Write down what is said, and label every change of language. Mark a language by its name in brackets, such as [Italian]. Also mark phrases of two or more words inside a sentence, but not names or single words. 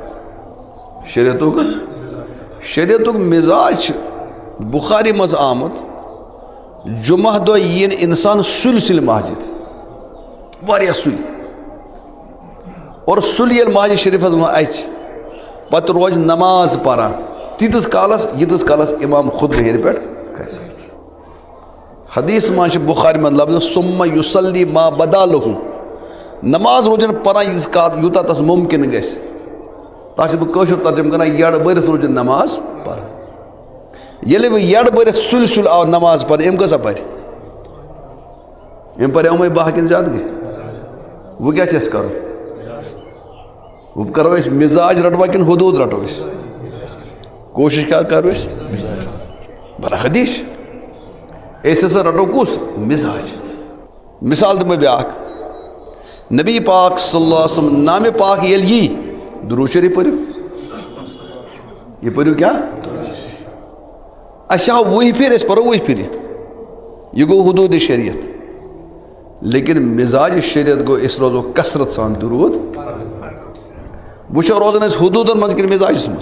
[Kashmiri] شریعتُک مزاج چھُ بخاری منٛز آمُت, جمعہ دۄہ یی نہٕ اِنسان سُلہِ مسجد, واریاہ سُلہِ, اور سُلہِ ییٚلہِ مسجد شریٖفس منٛز اَژِ پتہٕ روزِ نماز پران تیٖتِس کالس ییٖتِس کالس امام خُطبہٕ ہیٚرِ پٮ۪ٹھ کھسہِ. حدیث منٛز چھِ بخاری منٛز لفظ [Arabic] ثم یُصلی ما بدا لہُ, [Kashmiri] نماز روزن پران ییٖتِس کال یوٗتاہ تس مُمکِن گژھِ. تتھ چھُس بہٕ کٲشُر ترجمہٕ کران, یڑ بٔرِتھ روزن نماز پران. ییٚلہِ وۄنۍ یڑ بٔرِتھ سُلہِ آو نماز پرِ, أمۍ کۭژاہ پرِ؟ أمۍ پرِ یِمے 12 کِنہٕ زیادٕ گٔے؟ وۄنۍ کیٛاہ چھِ اَسہِ کَرُن؟ وۄنۍ کرو أسۍ مزاج رٹوا کِنہٕ حدوٗد رٹو أسۍ؟ کوٗشِش کیٛاہ کرو أسۍ؟ برحدیٖث أسۍ ہسا رٹو کُس؟ مزاج. مثال دِمہٕ بہٕ بیٛاکھ. نبی پاک [Arabic] صلی اللہ علیہ وسلم [Kashmiri] نامِ پاک ییٚلہِ یی, درود شریٖف پٔرِو. یہِ پٔرِو کیٛاہ؟ اَسہِ آو 20 پھِرِ, أسۍ پرو 20 پھِرِ. یہِ گوٚو حدوٗدِ شریعت. لیکن مزاج شریعت گوٚو أسۍ روزو کثرت سان درود. وٕچھو روزان أسۍ حدوٗدن منٛز کِنہٕ مزاجس منٛز؟